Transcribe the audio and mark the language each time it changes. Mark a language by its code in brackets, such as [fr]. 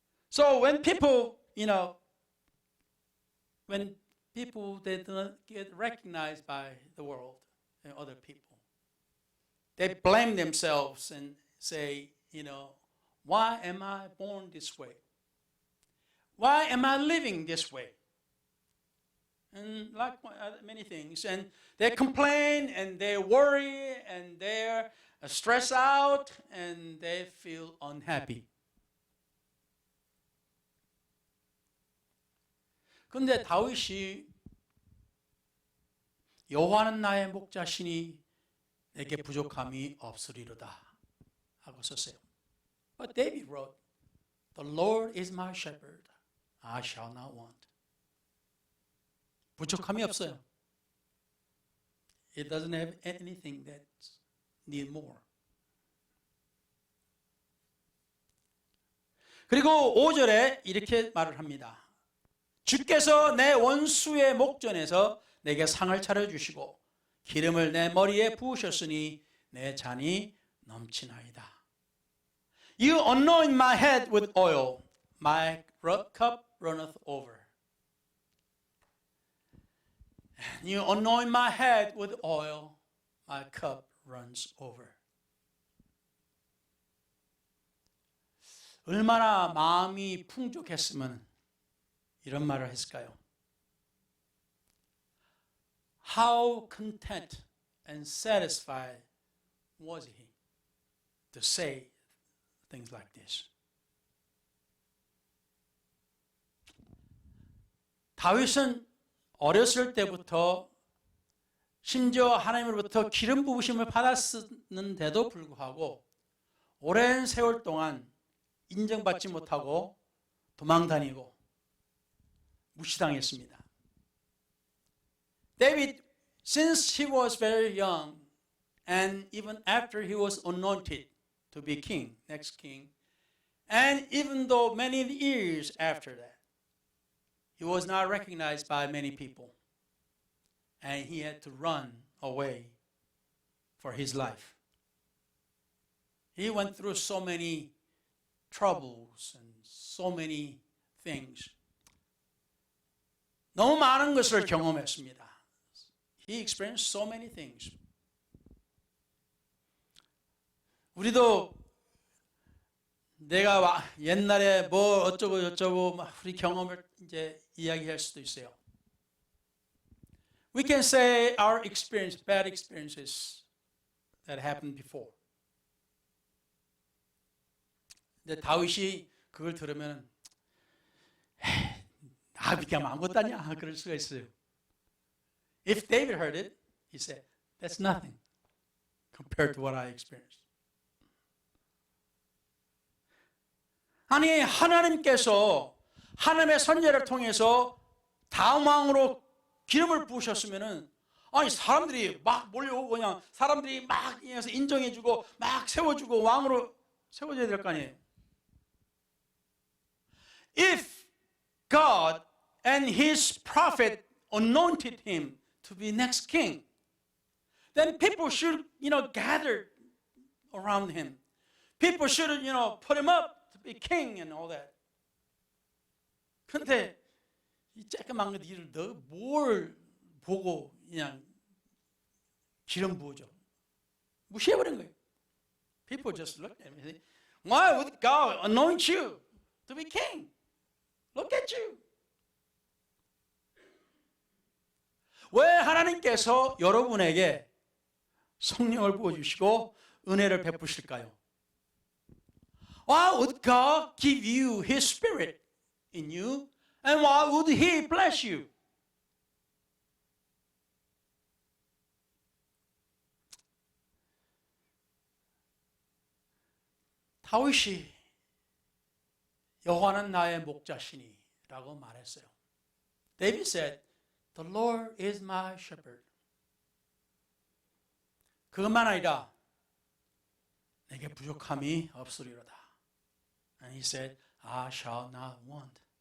[en] So when people, when people they don't get recognized by the world and other people, they blame themselves and say, why am I born this way? Why am I living this way? And like many things, and they complain and they worry and they're stressed out and they feel unhappy. [ko] 근데 다윗이 여호와는 나의 목자시니 내게 부족함이 없으리로다 하고 썼어요. [en] But David wrote, "The Lord is my shepherd, I shall not want." [ko] 부족함이 없어요. [en] It doesn't have anything that need more. [ko] 그리고 5절에 이렇게 말을 합니다. 주께서 내 원수의 목전에서 내게 상을 차려주시고 기름을 내 머리에 부으셨으니 내 잔이 넘치나이다. [en] You anoint my head with oil, my cup runneth over. You anoint my head with oil, my cup runs over. [ko] 얼마나 마음이 풍족했으면 이런 말을 했을까요? [en] How content and satisfied was he to say things like this? [ko] 다윗은 어렸을 때부터 심지어 하나님으로부터 기름 부으심을 받았는데도 불구하고 오랜 세월 동안 인정받지 못하고 도망다니고 무시당했습니다. [en] David, since he was very young, and even after he was anointed to be king, next king, and even though many years after that, he was not recognized by many people, and he had to run away for his life. He went through so many troubles and so many things. [ko] 너무 많은 것을 경험했습니다. [en] He experienced so many things. [ko] 우리도 내가 옛날에 뭐 어쩌고 저쩌고 우리 경험을 이제 이야기할 수도 있어요. [en] We can say our experience, bad experiences that happened before. [ko] 근데 다윗이 그걸 들으면 네가 아무것도 아니야 그럴 수가 있어요. [en] If David heard it, he said, "That's nothing compared to what I experienced." [ko] 아니 하나님께서 하나님의 선지자를 통해서 다음 왕으로 기름을 부으셨으면은 아니 사람들이 막 몰려오고 그냥 사람들이 막 인정해주고 막 세워주고 왕으로 세워줘야 될 거 아니에요. [en] If God and His prophet anointed him to be next king, then people should, gather around him. People should, put him up to be king and all that. [ko] 근데 이 쬐끄만 것 일을 너 뭘 보고 그냥 기름 부어줘. 무시해버린 거예요. [en] People just look at him and say, why would God anoint you to be king? Look at you. [ko] 왜 하나님께서 여러분에게 성령을 부어주시고 은혜를 베푸실까요? [en] Why would God give you His Spirit in you? And why would He bless you? [ko] 다윗이 여호와는 나의 목자시니 라고 말했어요. [en] David said, The Lord is my shepherd. [ko] 그것만 아니라 내게 부족함이 없으리로다. [en] And he said, I shall not want.